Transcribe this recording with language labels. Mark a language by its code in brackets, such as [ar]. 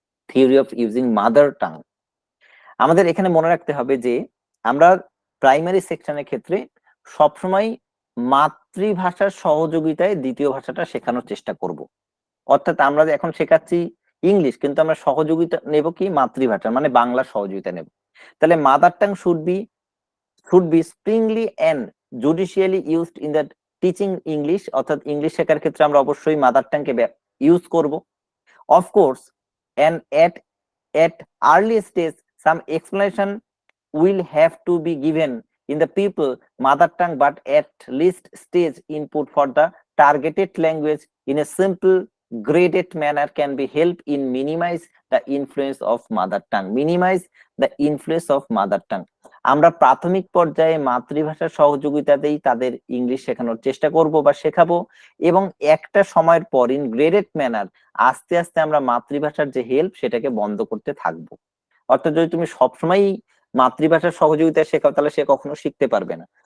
[bn] Theory of using mother tongue, আমাদের এখানে মনে রাখতে হবে যে আমরা প্রাইমারি সেকশনের ক্ষেত্রে সবসময় মাতৃভাষার সহযোগিতায় দ্বিতীয় ভাষাটা শেখানোর চেষ্টা করব। অর্থাৎ আমরা এখন শেখাচ্ছি ইংলিশ, কিন্তু আমরা সহযোগিতা নেব কি মাতৃভাষা মানে বাংলা সহযোগিতা নেব। [en] তাহলে mother tongue should be sparingly and judicially used in the teaching English, [bn] অর্থাৎ ইংলিশ শেখার ক্ষেত্রে আমরা অবশ্যই মাদার টাংকে ইউজ করব। [en] Of course and at early stage some explanation will have to be given in the people mother tongue, but at least stage input for the targeted language in a simple graded manner can be help in minimize the influence of mother tongue. Minimize the influence of mother tongue. [bn] আমরা প্রাথমিক পর্যায়ে মাতৃভাষার সহযোগিতাতেই তাদের English শেখানোর চেষ্টা করব বা শেখাবো, এবং একটা সময়ের পর [en] in graded manner [bn] আস্তে আস্তে আমরা মাতৃভাষার যে হেল্প সেটাকে বন্ধ করতে থাকবো। অর্থাৎ যদি তুমি সবসময় মাতৃভাষার সহযোগিতা শেখাও তাহলে সে কখনো শিখতে পারবে না।